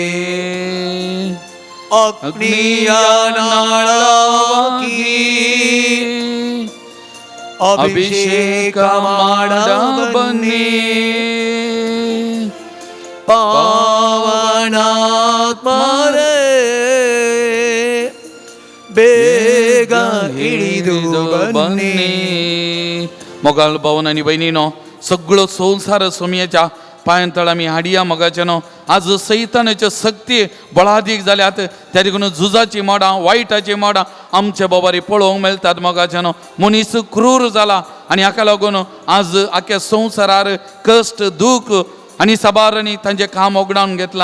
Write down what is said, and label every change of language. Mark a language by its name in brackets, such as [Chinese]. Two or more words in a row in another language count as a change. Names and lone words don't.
[Kannada] ಅಗ್ನಿಯ ನಾಳವಾಗಿ ಅಭಿಷೇಕ ಮಾಡ ಬನ್ನಿ, ಪಾವನಾತ್ಮರೇ ಬೇಗ ಇಳಿದು ಬನ್ನಿ. [Konkani] मोगाल भावन आनी भयणीनो, सगळो संवसार सोमयेच्या पांयतळ आमी हाडया मोगाचेनो. आज सैतानाच्यो सक्ती बळादीक जाल्यात, त्या देखून झुजाची मोडां, वायटाची मोडां आमच्या बोवारी पळोवंक मेळटात मोगाचेनो. मनीस क्रूर जाला आनी हाका लागून आज आख्या संवसारार कश्ट दूख आनी साबारांनी तांचें काम ओगडावन घेतलां.